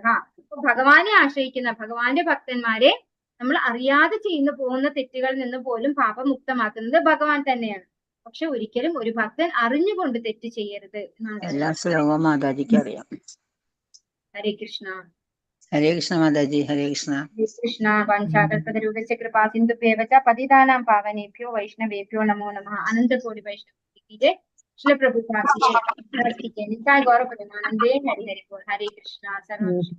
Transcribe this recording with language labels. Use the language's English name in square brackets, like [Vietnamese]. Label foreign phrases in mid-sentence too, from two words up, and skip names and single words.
[Malayalam] ഭഗവാനെ ആശ്രയിക്കുന്ന ഭഗവാന്റെ ഭക്തന്മാരെ നമ്മൾ അറിയാതെ പോകുന്ന തെറ്റുകളിൽ നിന്ന് പോലും പാപമുക്തമാക്കുന്നത് ഭഗവാൻ തന്നെയാണ്. പക്ഷെ ഒരിക്കലും ഒരു ഭക്തൻ അറിഞ്ഞുകൊണ്ട് തെറ്റ് ചെയ്യരുത് എന്നാണ്. എല്ലാ ശ്ലോകവും മാതാജിക്ക് അറിയാം. ഹരേ കൃഷ്ണ. ഹരേ കൃഷ്ണ മാതാജി. ഹരേ കൃഷ്ണ. [Sanskrit] ഹരേ കൃഷ്ണ. വാഞ്ചാകൽപതരൂപസ്യ കൃപാ സിന്ധുഭ്യേവ ച പതിതാനാം പാവനേഭ്യോ വൈഷ്ണവേഭ്യോ നമോ നമഃ. അനന്തകോടി വൈഷ്ണവ ശ്രീല പ്രഭുപാദ് നിതായ് ഗൗരവ പ്രമാനന്ദേ. [Malayalam] ഹരി ഹരി ബോൾ. ഹരേ കൃഷ്ണ. സർവ